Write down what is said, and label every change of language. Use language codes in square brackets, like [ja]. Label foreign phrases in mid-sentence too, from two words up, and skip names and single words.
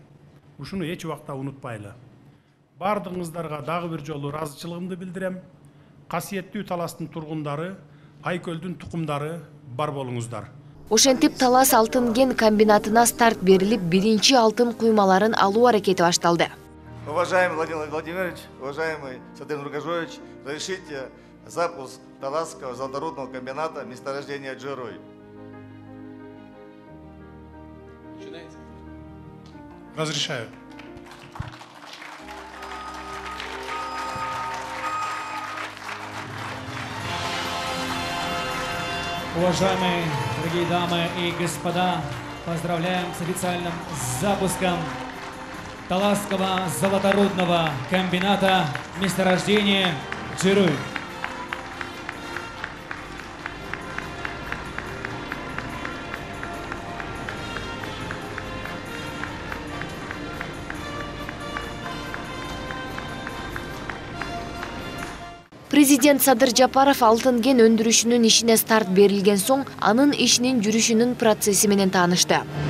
[ky] Ушуну эч убакта унутпайлы. Бардыгыңыздарга дагы бир жолу ыраазычылыгымды билдирем. Касиеттүү Таластын тургундары, Айкөлдүн тукумдары бар болуңуздар. Ошентип Талас алтын кен комбинатына старт берилип, биринчи алтын куймаларын алуу аракети башталды. [ru] Уважаемый Владимир Владимирович, уважаемый Садыр Нургажоевич, разрешите запуск Таласского золоторудного комбината месторождения Джерой. Разрешаю. Уважаемые дорогие дамы и господа, поздравляем с официальным запуском Таласского золоторудного комбината месторождения Джерой. [ky] Президент Садыр Жапаров алтын кен өндүрүшүнүн ишине старт берилген соң, анын ишинин жүрүшүнүн процесси менен таанышты.